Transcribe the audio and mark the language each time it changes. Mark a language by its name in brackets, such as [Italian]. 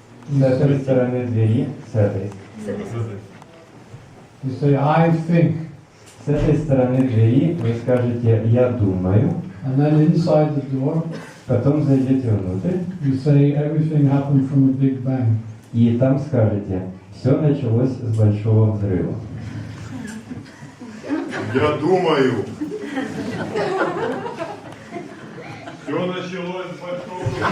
[Russian] С этой стороны двери, с этой. [English] You say, I think. [Russian] С этой стороны двери вы скажете «я думаю». [English] And then inside the door, [Russian] Потом зайдете внутрь. [English] you say, everything happened from a big bang. [Russian] И там скажете «все началось с большого взрыва». Я думаю. Все началось с большого.